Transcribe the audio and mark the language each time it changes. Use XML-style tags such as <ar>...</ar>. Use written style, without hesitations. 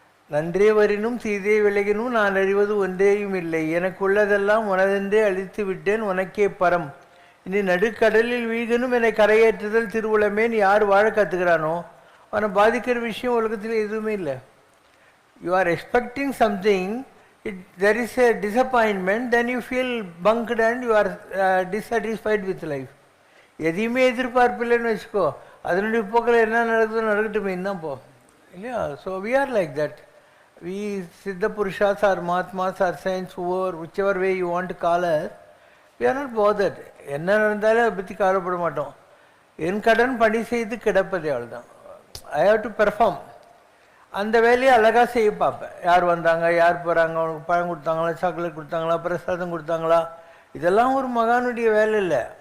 <ta>நன்றே வரினும் தீதே விலகினும் நான் அறிவது ஒன்றேயும் இல்லை, எனக்கு உள்ளதெல்லாம் உனதென்றே அழித்து விட்டேன் உனக்கே பரம். இனி நடுக்கடலில் வீழ்கனும் என்னை கரையேற்றுதல் திருவுளமேன்னு யார் வாழ கற்றுக்கிறானோ அவனை பாதிக்கிற விஷயம் உலகத்தில் எதுவுமே இல்லை.</ta> <en>You are expecting something, there is a disappointment, then you feel bunked and you are dissatisfied with life.</en> <ta>எதையுமே எதிர்பார்ப்பில்லைன்னு வச்சுக்கோ, அதனுடைய போக்கில் என்ன நடக்குதோ நடக்கட்டுமே தான் போ இல்லையா.</ta> <en>So we are like that. We சித்த புருஷாஸ் or mahatmas or saints, whichever way you want to call us, we are not bothered.</en> <ta>என்ன நடந்தாலும் அதை பற்றி கவலைப்பட மாட்டோம். என் கடன் பணி செய்து கிடப்பதே அவ்வளோதான்.</ta> <en>I have to perform.</en> <ta>அந்த வேலையை அழகாக செய்ய பார்ப்பேன். யார் வந்தாங்க, யார் போகிறாங்க, அவனுக்கு பழம் கொடுத்தாங்களா, சாக்லேட் கொடுத்தாங்களா, பிரசாதம் கொடுத்தாங்களா, இதெல்லாம் ஒரு மகானுடைய வேலை இல்லை.</ta>